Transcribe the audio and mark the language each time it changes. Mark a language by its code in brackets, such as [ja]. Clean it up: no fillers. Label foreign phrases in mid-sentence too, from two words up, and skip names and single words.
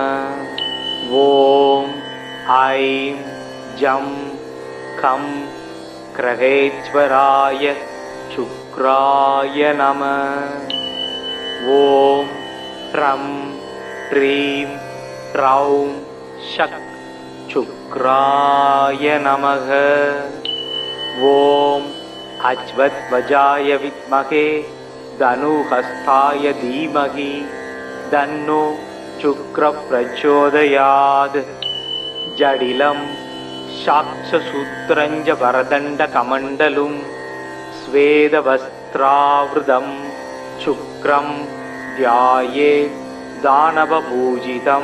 [sa] ओम् ऐं जं कं ग्रहेश्वराय शुक्राय नम. ओम् द्रां द्रीं द्रौं सः शुक्राय नमः. ओम् अश्वध्वजाय विद्महे धनुहस्ताय धीमहि तन्नो शुक्रः प्रचोदयात्। जडिलं साक्षसूत्रं च वरदण्डकमण्डलं स्वेदवस्त्रावृतं शुक्रं ध्यायेत् दानवपूजितं।